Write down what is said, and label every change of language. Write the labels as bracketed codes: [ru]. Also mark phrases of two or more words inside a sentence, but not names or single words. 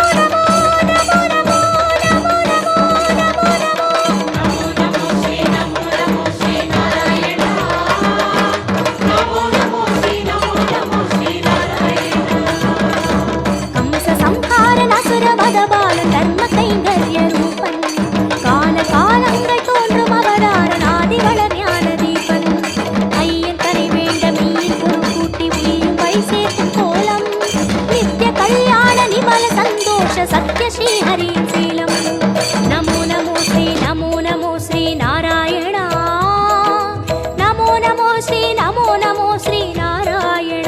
[sa] नमो नमो नमो नमो नमो नमो नमो श्री नमो श्री नारायण नमो श्री नारायण कंस संहारन असुरवध बाल धर्म कैंगर्य रूपन काल [ta] कालங்கள் தோன்றும் அவதாரன் ஆதிவளர் ஞான தீபன் ஐயன் தனை வேண்ட மீன் கூட்டி உயிரும் வழி சேர்க்கும் கோலம் நித்ய கல்யாண நிமல சந்தோஷ சத்ய ஸ்ரீ ஹரி சீலம் [sa] नमो नमो श्री नारायणा नमो नमो श्री नारायणा